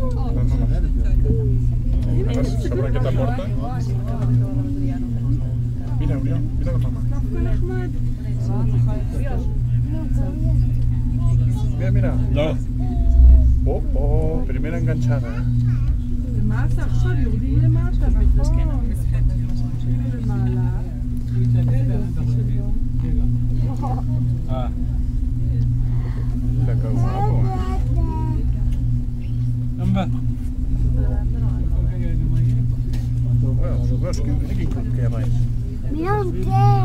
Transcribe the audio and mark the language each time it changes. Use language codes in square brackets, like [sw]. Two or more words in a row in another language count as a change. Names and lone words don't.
[es] ¿Sabrá qué te aporta? Mira, Urión, mira la mamá. Mira, mira. No. Oh, primera enganchada. [he] למטה, עכשיו יורדים למטה, נכון. למעלה. [es] Mira qué guapo. Amba. Bueno, ¿qué vais? Mira un tren.